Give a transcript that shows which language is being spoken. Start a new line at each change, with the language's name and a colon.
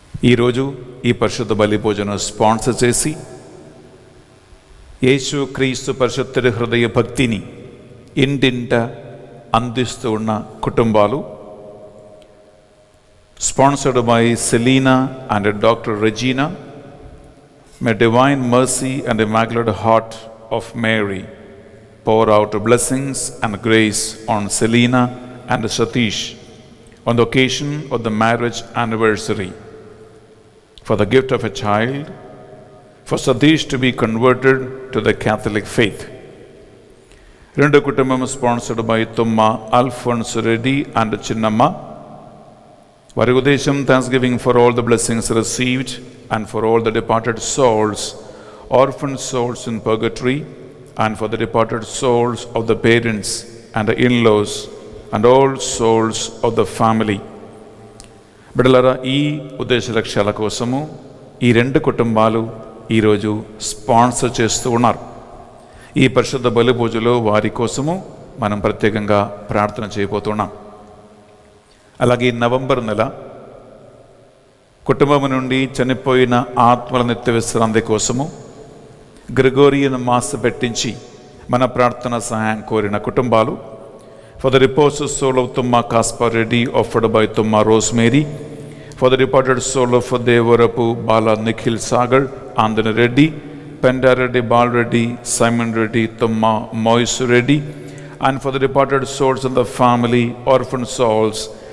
Telugu: ఈరోజు ఈ పరిశుద్ధ బలి భోజనం స్పాన్సర్ చేసి యేసు క్రీస్తు పరిశుద్ధ హృదయ భక్తిని ఇంటింట అందిస్తూ ఉన్న కుటుంబాలు,
English: sponsored by Selina and Dr. Regina. May divine mercy and immaculate heart of Mary pour out blessings and grace on Selina and Satish on the occasion of the marriage anniversary, for the gift of a child, for Satish to be converted to the Catholic faith.
Telugu: Rendu kutumbam
English: sponsored by Tumma Alphonse Reddy and Chinnamma.
Telugu: Vari Udesham
English: thanksgiving for all the blessings received and for all the departed souls, orphan souls in purgatory, and for the departed souls of the parents and the in-laws and all souls of the family.
Telugu: బిడ్డలారా, ఈ ఉద్దేశ లక్ష్యాల కోసము ఈ రెండు కుటుంబాలు ఈరోజు sponsor చేస్తూ ఉన్నారు. ఈ పరిశుద్ధ బలి పూజలో వారి కోసము మనం ప్రత్యేకంగా ప్రార్థన చేయబోతున్నాం. అలాగే నవంబర్ నెల కుటుంబం నుండి చనిపోయిన ఆత్మల నిత్య విశ్రాంతి కోసము గ్రెగోరియన్ మాస పెట్టించి మన ప్రార్థన సహాయం కోరిన కుటుంబాలు,
English: for the reposed soul of Tumma Kaspar Reddy offered by Tumma Rosemary, for the departed soul of Devarapu Bala Nikhil Sagar Andhana Reddy, Penda Reddy, Bal Reddy, Simon Reddy, Tumma Moise Reddy, and for the departed souls of the family, orphan souls,